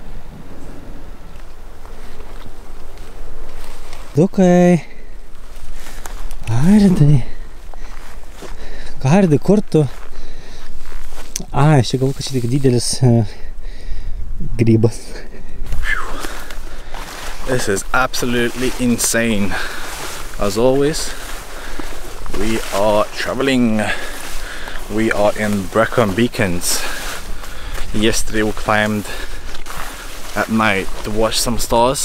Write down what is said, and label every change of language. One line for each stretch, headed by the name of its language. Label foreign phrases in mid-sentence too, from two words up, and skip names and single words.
Lithuanian: Dukai. Aridai. Aridai, kur tu? Aš čia galvoju, kad čia tik didelis grybas.
English: This is absolutely insane. As always, we are traveling. We are in Brecon Beacons. Yesterday we climbed at night to watch some stars.